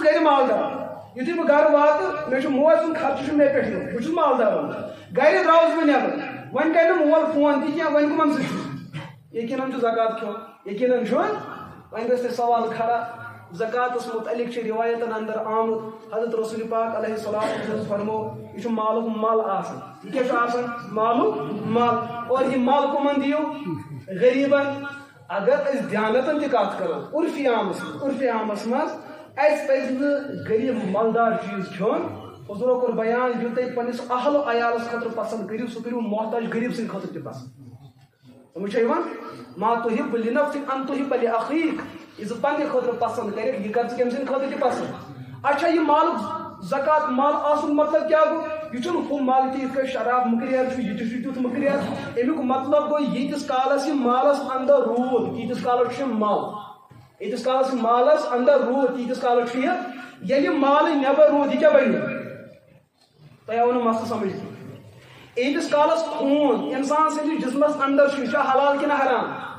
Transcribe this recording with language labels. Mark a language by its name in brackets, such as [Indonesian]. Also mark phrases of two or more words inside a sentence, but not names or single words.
[Kashmiri] گرِ مالدار یُتھُے بہٕ گرٕ واتہٕ مےٚ چھُ موج سُنٛد خرچہٕ چھُ مےٚ پٮ۪ٹھ یِوان بہٕ چھُس مالدار گرِ درٛاوُس بہٕ نٮ۪بر وۄنۍ کرِ نہٕ مول فون تہِ کینٛہہ وۄنۍ کٕمن سۭتۍ چھُس یقیٖنن چھُ زکات کھیوٚن یقیٖنن چھُ وۄنۍ گژھِ تۄہہِ سوال کھڑا زکاتس متعلق چھِ روایتن اندر آمُت حضرت رسول پاک [Arabic] علیہ الصلوۃ [Kashmiri] فرمو یہ چھُ مالُک مل آسان یہ کیٛاہ چھُ آسان مالُک مل اور یہ مل کٕمن دِیِو غریبن اگر أسۍ دیانتن تہِ کتھ کرو عرفی عامس منٛز اَسہِ پزِ نہٕ غریب مالدار چیٖز کھیوٚن حضوٗرو کوٚر بیان یہِ تُہۍ پننس اہل عیالس خٲطرٕ پسنٛد کٔرِو سُہ کٔرِو محتاج غریب سٕنٛدِ خٲطرٕ تہِ پسنٛد سمجھ چھا یِوان [Arabic] ما تُحِب لنفسک ان تُحِب لاخیک [Kashmiri] یہ ژٕ پننہِ خٲطرٕ پسنٛد کرکھ یہِ کر ژٕ کٔمۍ سٕنٛدِ خٲطرٕ تہِ پسنٛد اچھا یہِ مالُک زکات مال آسُن مطلب کیٛاہ گوٚو یہ چھُنہٕ ہُہ مال تہِ یِتھ کٔٹھۍ شراب مُکریر چھُ یہِ تہِ چھُ تیُتھ مُکریر امیُک مطلب گوٚو ییٖتِس کالس یہِ مالس اندر روٗد ییٖتِس کالس چھُ یہِ مال ییٖتِس کالس یہِ مالس اندر روٗد تیٖتِس کالس چھُ یہِ ییٚلہِ مالٕے نٮ۪بر روٗد یہِ کیٛاہ بنہِ تۄہہِ آو نہٕ مسلہٕ سمجھ ییٖتِس کالس خوٗن انسان سٕنٛدِس جسمس اندر چھُ یہِ چھا حلال کِنہٕ حرام